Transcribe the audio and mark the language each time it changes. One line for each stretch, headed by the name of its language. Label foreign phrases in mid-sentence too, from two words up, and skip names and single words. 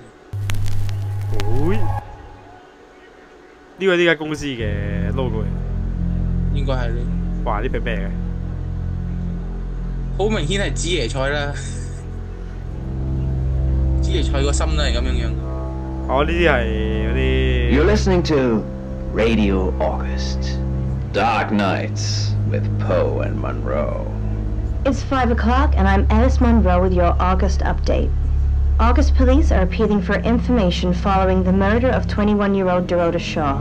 Cantonese: 會？呢個呢間公司嘅 logo 嚟。應該係咧。哇！呢瓶咩嘅？好明顯係紫椰菜啦。紫椰菜個心都係咁樣樣。哦，呢啲係嗰啲。
English: You're listening to Radio August, Dark Nights with Poe and Monroe. It's 5 o'clock, and I'm Alice Monroe with your August update. August police are appealing for information following the murder of 21-year-old Dorota Shaw.